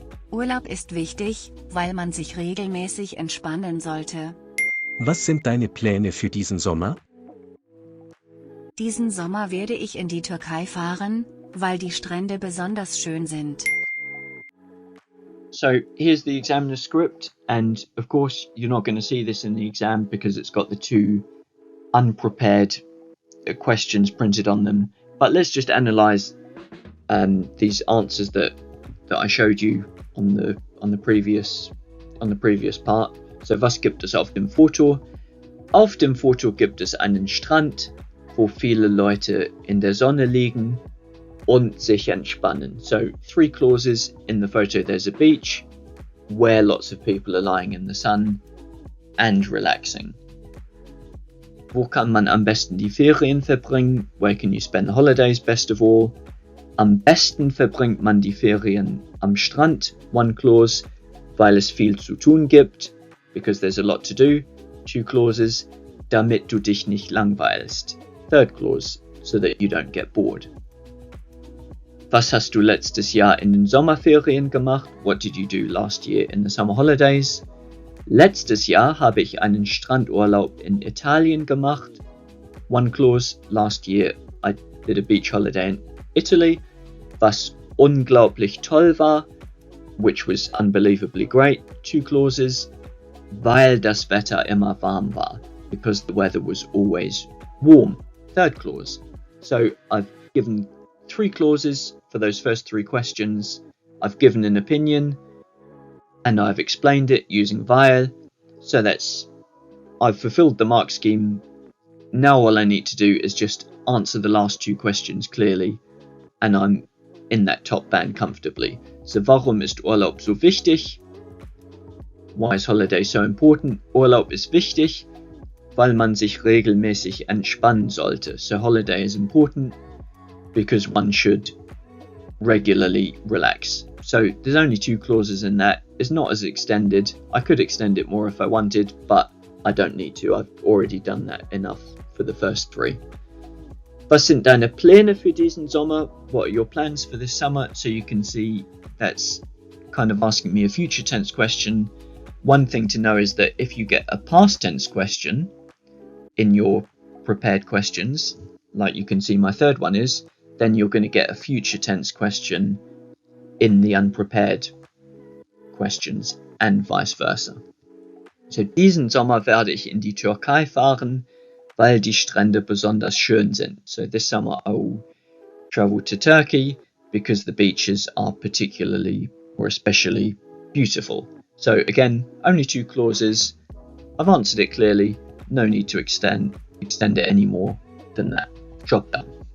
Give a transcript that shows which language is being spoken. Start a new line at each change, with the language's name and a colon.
German: Urlaub ist wichtig, weil man sich regelmäßig entspannen sollte. Was sind deine Pläne für diesen Sommer? Diesen Sommer werde ich in die Türkei fahren, weil die Strände besonders schön sind.
English: So here's the examiner script, and of course you're not going to see this in the exam because it's got the 2 unprepared questions printed on them. But let's just analyze these answers that I showed you on the previous part.
German: So was gibt es auf dem Foto? Auf dem Foto gibt es einen Strand, wo viele Leute in der Sonne liegen und sich entspannen.
English: So 3 clauses. In the photo there's a beach where lots of people are lying in the sun and relaxing.
German: Wo kann man am besten die Ferien verbringen?
English: Where can you spend the holidays best of all?
German: Am besten verbringt man die Ferien am Strand, 1 clause, weil es viel zu tun gibt,
English: because there's a lot to do,
German: 2 clauses, damit du dich nicht langweilst, 3rd clause,
English: so that you don't get bored.
German: Was hast du letztes Jahr in den Sommerferien gemacht?
English: What did you do last year in the summer holidays?
German: Letztes Jahr habe ich einen Strandurlaub in Italien gemacht.
English: 1 clause, last year I did a beach holiday in Italy,
German: was unglaublich toll war,
English: which was unbelievably great, 2 clauses,
German: weil das Wetter immer warm war,
English: because the weather was always warm, 3rd clause. So I've given 3 clauses for those first 3 questions. I've given an opinion and I've explained it using weil. So I've fulfilled the mark scheme. Now all I need to do is just answer the last 2 questions clearly, and I'm in that top band comfortably.
German: So warum ist Urlaub so wichtig?
English: Why is holiday so important?
German: Urlaub ist wichtig, weil man sich regelmäßig entspannen sollte.
English: So holiday is important because one should regularly relax. So there's only 2 clauses in that. It's not as extended. I could extend it more if I wanted, but I don't need to. I've already done that enough for the first 3. Was sind deine Pläne für diesen Sommer? What are your plans for this summer? So you can see that's kind of asking me a future tense question. One thing to know is that if you get a past tense question in your prepared questions, like you can see my third one is, then you're going to get a future tense question in the unprepared questions and vice versa.
German: So diesen Sommer werde ich in die Türkei fahren, weil die Strände besonders schön sind.
English: So this summer I will travel to Turkey because the beaches are particularly or especially beautiful. So again, only 2 clauses. I've answered it clearly. No need to extend it any more than that. Job done.